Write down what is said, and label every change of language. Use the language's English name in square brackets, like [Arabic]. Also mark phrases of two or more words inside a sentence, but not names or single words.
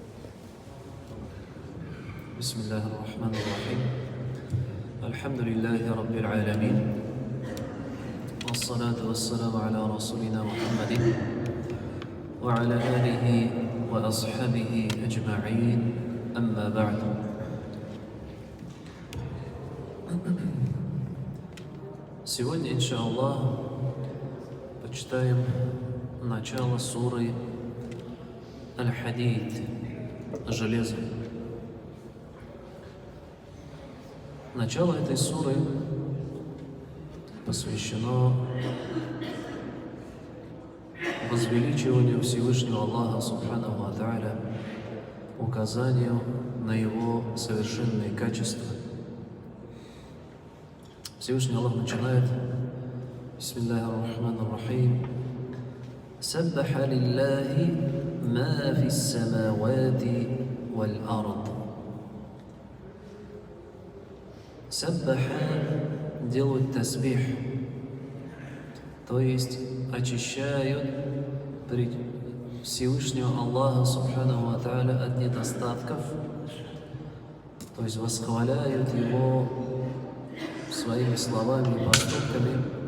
[Arabic] بسم الله الرحمن الرحيم. الحمد لله رب العالمين، والصلاة والسلام على رسولنا محمد وعلى آله وأصحابه أجمعين، أما بعد. [Russian] Сегодня, иншаллах, почитаем начало суры Аль-Хадид, железо. Начало этой суры посвящено возвеличиванию Всевышнего Аллаха [Arabic] سبحانه وتعالى, [Russian] указанию на Его совершенные качества. Всевышний Аллах начинает: [Arabic] بسم الله الرحمن الرحيم. سبح لله ما في السماوات والأرض. [Russian] Саббаха делают тасбих, то есть очищают Всевышнего Аллаха [Arabic] سبحانه وتعالى [Russian] от недостатков, то есть восхваляют Его своими словами и поступками,